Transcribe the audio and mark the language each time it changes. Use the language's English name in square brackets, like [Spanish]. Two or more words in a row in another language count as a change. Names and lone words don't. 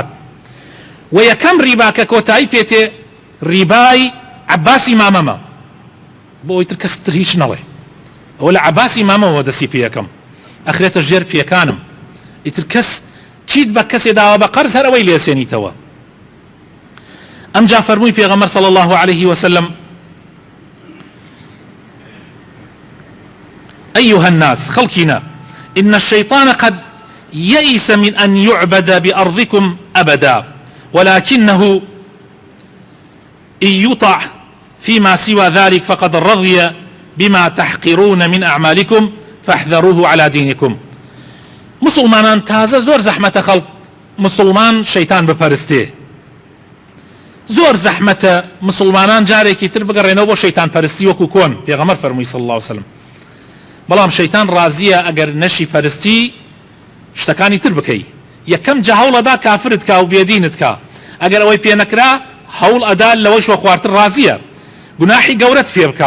[Central Kurdish] و یەکەم ڕیبا کە کۆتایی پێتێ ڕیبای عەباسی مامەمە، بۆ ئیتر کەستر هیچ نەڵێ، ئەوە لە عەباسی مامەمەوە دەستی پێ یەکەم، ئەخرێتە ژێر پێکانم، ئیتر کەس چیت بە کەسێ داوە بە قەرز هەر ئەوەی لێسێنیتەوە. ئەمجا فەرمووی پێغەمبەر [Arabic] صلی الله عليه وسلم أيها الناس خلقنا إن الشيطان قد يئس من أن يعبد بأرضكم أبدا ولكنه إن يطع فيما سوى ذلك فقد رضي بما تحقرون من أعمالكم فاحذروه على دينكم. [Central Kurdish] مسلمانان تازە زۆر زەحمەتە خەڵک مسلمان شەیتان بپەرستێ، زۆر زەحمەتە مسلمانان جارێکی تر بگەڕێنەوە بۆ شەیتان پەرستی وەکو کۆن. پێغەمبەر فەرمووی [Arabic] صلی الله عليه وسلم [Central Kurdish] بەڵام شەیتان ڕازیە ئەگەر نەشی پەرستی شتەکانی تر بکەی، یەکەم جا هەوڵەدا کافرت کا و بێدینت کا، ئەگەر ئەوەی پێ نەکرا هەوڵ ئەدا لەوەی شۆ خواردتر ڕازیە، گوناحی گەورەت پێ بکە.